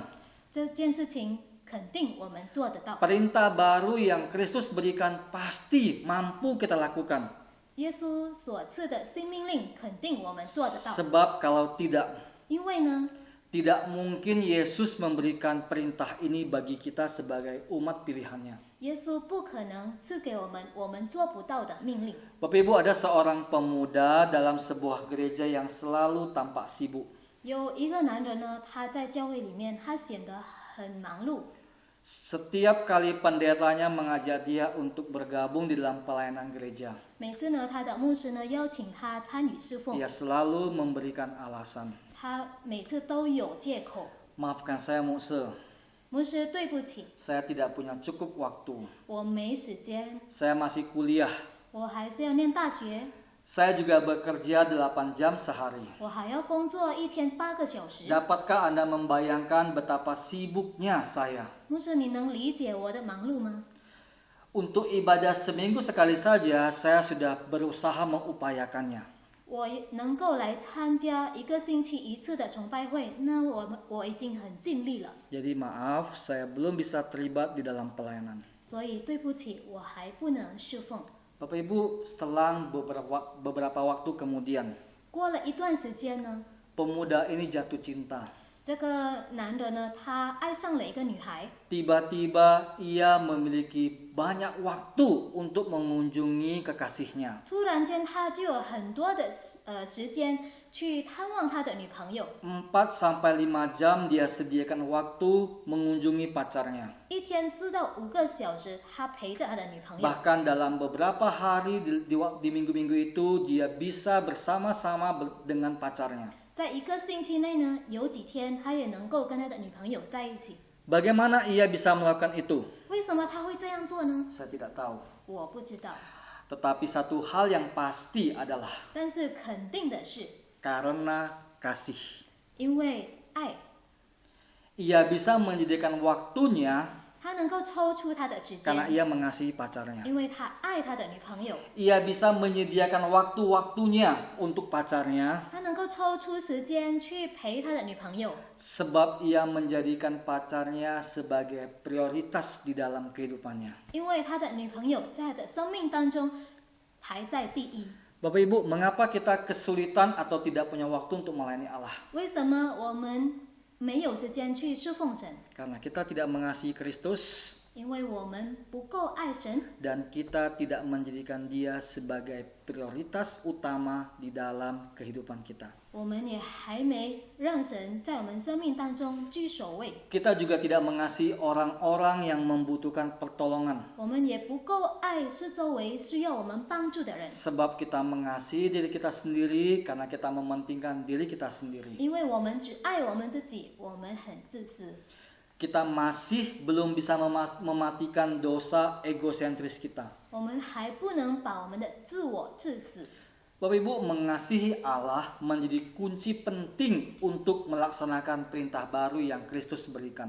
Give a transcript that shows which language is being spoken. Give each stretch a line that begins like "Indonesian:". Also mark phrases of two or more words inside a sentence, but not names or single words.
Chinese: 这件事情肯定我们做得到。
Indonesian: Perintah baru yang Kristus berikan pasti mampu kita lakukan.
Chinese: 耶稣所赐的新命令，肯定我们做得到。
Indonesian: Sebab kalau tidak,
Chinese: 因为呢，
Indonesian: tidak mungkin Yesus memberikan perintah ini bagi kita sebagai umat pilihannya.
Chinese: 耶稣不可能赐给我们做不到的命令。
Indonesian: Bapak Ibu, ada seorang pemuda dalam sebuah gereja yang selalu tampak sibuk.
Chinese: 有一个男人呢，他在教会里面，他显得很忙碌。
Indonesian: Setiap kali pendetanya mengajak dia untuk bergabung di dalam pelayanan gereja,
Chinese: 每次呢，他的牧师呢邀请他参与侍奉，
Indonesian: dia selalu memberikan alasan.
Chinese: 他每次都有借口。
Indonesian: Maafkan saya Mukse,
Chinese: 牧师，对不起，
Indonesian: saya tidak punya cukup waktu.
Chinese: 我没时间，
Indonesian: Saya masih kuliah.
Chinese: 我还是要念大学，
Indonesian: Saya juga bekerja 8 jam sehari.
Chinese: 我还要工作一天8个小时。
Indonesian: Dapatkah Anda membayangkan betapa sibuknya saya?
Chinese: 牧师，你能理解我的忙碌吗？
Indonesian: Untuk ibadah seminggu sekali saja, saya sudah berusaha mengupayakannya.
Chinese: 我能够来参加1个星期1次的崇拜会，那我已经很尽力了。
Indonesian: Jadi maaf, saya belum bisa terlibat di dalam pelayanan.
Chinese: 所以对不起，我还不能侍奉。
Indonesian: Bapak Ibu, selang beberapa waktu kemudian,
Chinese: 过了一段时间呢，
Indonesian: pemuda ini jatuh cinta.
Chinese: 这个男人呢，他爱上了一个女孩。
Indonesian: Tiba-tiba ia memiliki banyak waktu untuk mengunjungi kekasihnya.
Chinese: 突然间，他就有很多的时间去探望他的女朋友。
Indonesian: 4-5 jam dia sediakan waktu mengunjungi pacarnya.
Chinese: 一天4到5个小时，他陪着他的女朋友。
Indonesian: Bahkan dalam beberapa hari di minggu-minggu itu dia bisa bersama-sama dengan pacarnya.
Chinese: 在1个星期内呢，有几天他也能够跟他的女朋友在一起。
Indonesian: Bagaimana ia bisa melakukan itu?
Chinese: 为什么他会这样做呢？
Indonesian: Saya tidak tahu.
Chinese: 我不知道。
Indonesian: Tetapi satu hal yang pasti adalah
Chinese: 但是肯定的是，
Indonesian: karena kasih.
Chinese: 因为爱，
Indonesian: Ia bisa menyediakan waktunya
Chinese: 他能够抽出他的时
Indonesian: karena
Chinese: 间，
Indonesian: ia mengasihi pacarnya.
Chinese: 因为他爱他的女朋友。
Indonesian: Ia bisa menyediakan waktu-waktunya untuk pacarnya
Chinese: 他能够抽出时间去陪他的女朋友，
Indonesian: sebab ia menjadikan pacarnya sebagai prioritas di dalam kehidupannya.
Chinese: 因为他的女朋友在他的生命当中排在第一。
Indonesian: Bapak Ibu, mengapa kita kesulitan atau tidak punya waktu untuk melayani Allah?
Chinese: 为什么我们没有时间去侍奉神？
Indonesian: Karena kita tidak mengasihi Kristus
Chinese: 因为我们不够爱神，
Indonesian: dan kita tidak menjadikan Dia sebagai prioritas utama di dalam kehidupan kita.
Chinese: 我们也还没让神在我们生命当中居首位。
Indonesian: Kita juga tidak mengasihi orang-orang yang membutuhkan pertolongan
Chinese: 我们也不够爱是周围需要我们帮助的人，
Indonesian: sebab kita mengasihi diri kita sendiri karena kita mementingkan diri kita sendiri.
Chinese: 因为我们只爱我们自己，我们很自私。
Indonesian: Kita masih belum bisa mematikan dosa egosentris kita.
Chinese: 我们还不能把我们的自我致死。
Indonesian: Bapak Ibu, mengasihi Allah menjadi kunci penting untuk melaksanakan perintah baru yang Kristus berikan.